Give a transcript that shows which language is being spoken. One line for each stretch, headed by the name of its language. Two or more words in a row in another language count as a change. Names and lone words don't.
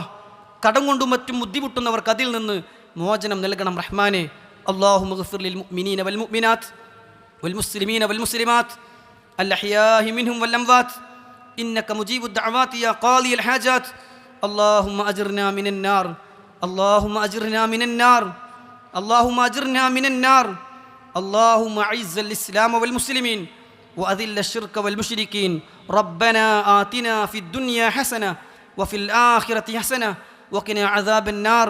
Malayalam: കടം കൊണ്ടും മറ്റും ബുദ്ധിമുട്ടുന്നവർക്ക് അതിൽ നിന്ന് മോചനം നൽകണം റഹ്മാനെ.
Arabic: اللهم اغفر للمؤمنين والمؤمنات والمسلمين والمسلمات الأحياء منهم والأموات إنك مجيب الدعوات يا قاضي الحاجات. اللهم أجرنا من النار اللهم أجرنا من النار اللهم أجرنا من النار اللهم أعز الإسلام والمسلمين وأذل الشرك والمشركين. ربنا آتنا في الدنيا حسنة وفي الآخرة حسنة وقنا عذاب النار.